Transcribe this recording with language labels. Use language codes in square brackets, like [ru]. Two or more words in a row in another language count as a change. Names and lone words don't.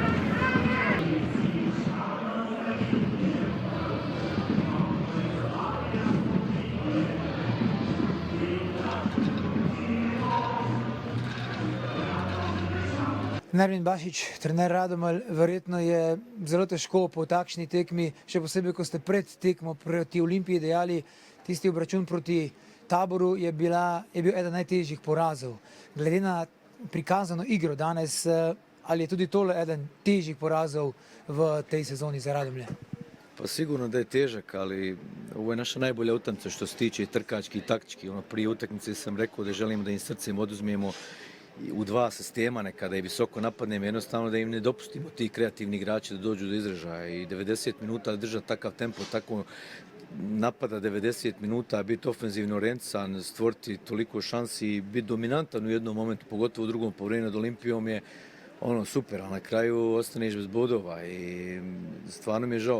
[sl] Nermin Bašić, trener Radomelj, verjetno je zelo težko po takšni tekmi, še posebej, ko ste pred tekmo proti Olimpiji dejali, tisti obračun proti Taboru je bil eden najtežjih porazov. Glede na prikazano igro danes, ali je tudi tole eden težjih porazov v tej sezoni za Radomlje? [hr] Pa sigurno da je težak, ali ovo je naša najbolja utakmica što se tiče trkački i taktički. Prije utakmice sam rekao da želimo da im srcem oduzmemo u dva sistema, nekada i visoko napadnemo, jednostavno da im ne dopustimo ti kreativni igrači da dođu do izražaja i 90 minuta držati takav tempo, tako napada 90 minuta, biti ofenzivno orijentiran, stvoriti toliko šansi i biti dominantan u jednom momentu, pogotovo u drugom poluvremenu nad Olimpijom je super, a na kraju ostaneš bez bodova i stvarno mi je žao.